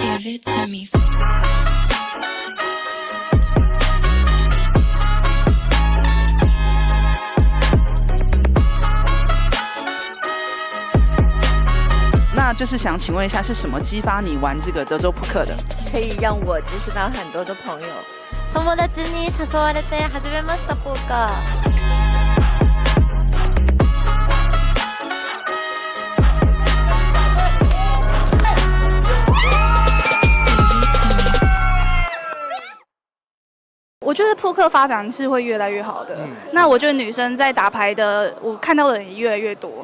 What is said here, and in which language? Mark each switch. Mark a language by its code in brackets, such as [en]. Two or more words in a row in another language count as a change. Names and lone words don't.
[en] it to me. [zh] 那就是想请问一下，是什么激发你玩这个德州扑克的？可以让我结识到很多的朋友。 [ja] 友達に誘われて始めましたポーカー。 [zh] 我觉得扑克发展是会越来越好的。那我觉得女生在打牌的，我看到的人也越来越多。